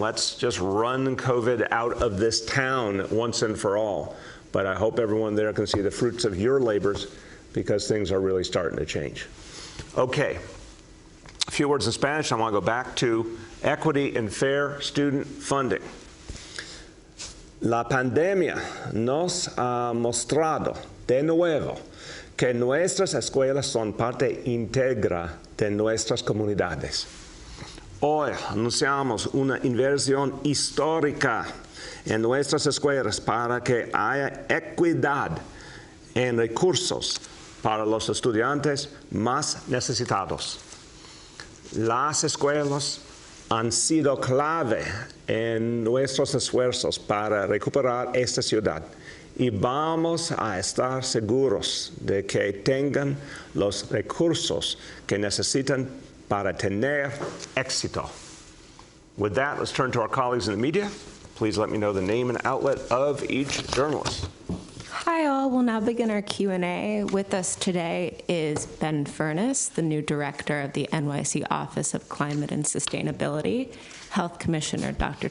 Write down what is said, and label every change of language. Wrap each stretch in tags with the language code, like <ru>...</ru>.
<en>Let's just run COVID out of this town once and for all. But I hope everyone there can see the fruits of your labors, because things are really starting to change. Okay, a few words in Spanish. I want to go back to equity and fair student funding.</en> <es>La pandemia nos ha mostrado de nuevo que nuestras escuelas son parte íntegra de nuestras comunidades. Hoy anunciamos una inversión histórica en nuestras escuelas para que haya equidad en recursos para los estudiantes más necesitados. Las escuelas han sido clave en nuestros esfuerzos para recuperar esta ciudad, y vamos a estar seguros de que tengan los recursos que necesitan para tener éxito.</es> <en>With that, let's turn to our colleagues in the media. Please let me know the name and outlet of each journalist. Hi all, we'll now begin our Q&A. With us today is Ben Furness, the new director of the NYC Office of Climate and Sustainability, Health Commissioner Dr.</en>